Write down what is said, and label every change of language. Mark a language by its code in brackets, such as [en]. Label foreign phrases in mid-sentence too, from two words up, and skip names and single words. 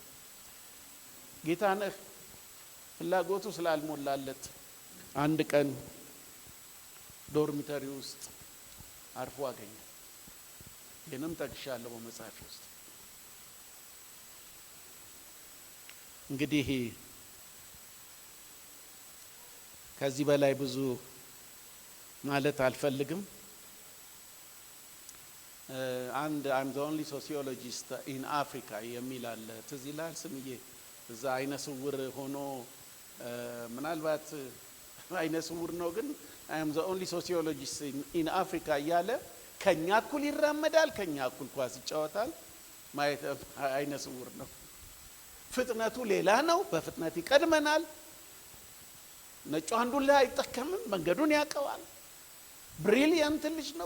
[am] ጌታነህ ፍላጎቱ ስላልሞላለት አንድ ቀን ዶርሚተሪ ውስጥ አርፎ አገኘ። ይህንም ጠቅሻለሁ በመጽሐፍ ውስጥ። እንግዲህ ከዚህ በላይ ብዙ ማለት አልፈልግም። አንድ [en] I'm the only sociologist in Africa [am] የሚል አለ። ትዝ ይላል ስምዬ? እዛ አይነ ስውር ሆኖ ምናልባት አይነ ስውር ነው ግን [en] I am the only sociologist in Africa [am] እያለ ከኛ እኩል ይራመዳል፣ ከኛ እኩል ኳስ ይጫወታል። ማየት አይነ ስውር ነው። ፍጥነቱ ሌላ ነው፣ በፍጥነት ይቀድመናል። ነጩ አንዱን ላይ አይጠቀምም፣ መንገዱን ያውቀዋል። ብሪሊየንት ልጅ ነው፣